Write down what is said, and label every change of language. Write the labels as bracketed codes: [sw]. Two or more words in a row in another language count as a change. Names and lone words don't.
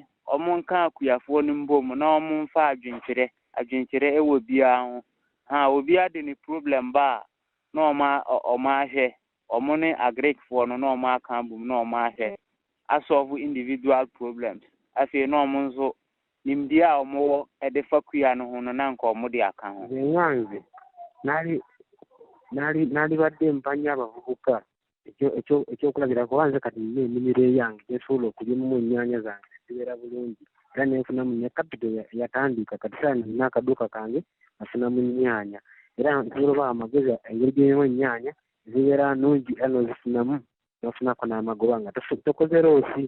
[ak] ɔmo nka akuafoɔ no mbom na ɔmo mfa adwenkyerɛ ɛwɔ biara ho ha obi ade ne problem ba na ɔmo ahwɛ ɔmo ne agricfoɔ no na ɔmo aka bom na ɔmo ahwɛ asolve [en] individual problems [ak] afei na ɔmo nso nimdeɛ a ɔmo wɔ ɛde fa kua no ho no na nka ɔmo de aka ho [lg] nwanze nali badde mpanya abavubuka ekyokulabira kubanze kati nina ennimiro eyange gyesobola okulimu ennyaanya zange zibeera bulungi era nenfunamu ne capital yatandika kati saa nina akaduuka kange nafunamu ennyaanya era nsobola oba amagezi engeri gyerimu ennyaanya zibeera nnungi era nozifunamu nofunako n'amagoba nga tokoze loosi.